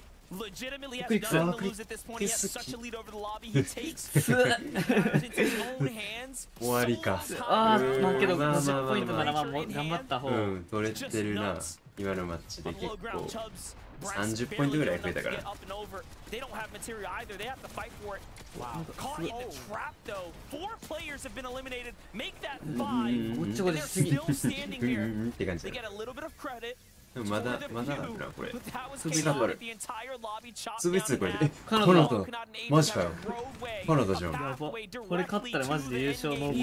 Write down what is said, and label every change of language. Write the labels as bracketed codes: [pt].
[en] Legitimately has nothing to lose at this point. He has such a lead over the lobby. He takes matters into his own hands. [ja] 終わりか。ああ、まあけどまあまあまあまあ 50ポイントならまあもう頑張った方。うん、取れてるな。今のマッチで結構30ポイントぐらい増えたから。 [en] They don't have material either. They have to fight for it. Wow. Caught in the trap though. 4 players have been eliminated. Make that 5. [ja] ごっちゃごちゃしすぎ。 [en] Still standing here. [ja] って感じ [en] They [ja] だ。 [en] get a little bit of credit. [ja] でもまだあるな、これ。次頑張る。次これ。カナダ。マジかよ。カナダじゃん。やば。これ勝ったらマジで優勝濃厚だ。